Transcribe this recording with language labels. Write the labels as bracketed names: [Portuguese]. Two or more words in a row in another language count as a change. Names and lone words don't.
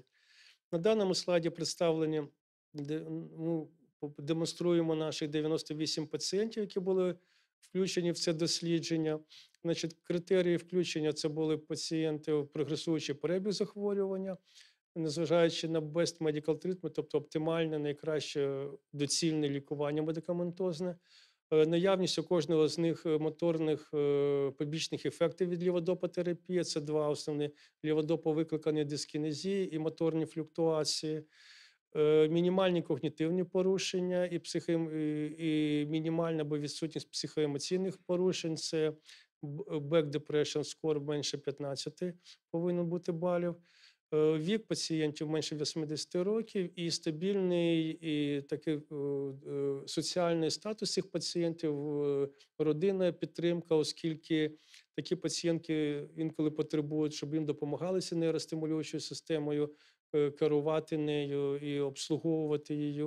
[Ukrainian] На даному слайді представлені, демонструємо наших 98 пацієнтів, які були включені в це дослідження. Значить, критерії включення – це були пацієнти в прогресуючий перебіг захворювання, незважаючи на [English] best medical treatment, [Ukrainian] тобто оптимальне, найкраще доцільне лікування медикаментозне. Наявність у кожного з них моторних побічних ефектів від ліводопотерапії – це два основні: ліводопо-викликані дискінезії і моторні флюктуації. Мінімальні когнітивні порушення і мінімальна або відсутність психоемоційних порушень – це [English] back depression score [Ukrainian] менше 15 повинно бути балів. Вік пацієнтів менше 80 років і стабільний і такий соціальний статус цих пацієнтів, родинна підтримка, оскільки такі пацієнтки інколи потребують, щоб їм допомагалися нейростимулюючою системою, керувати нею і обслуговувати її.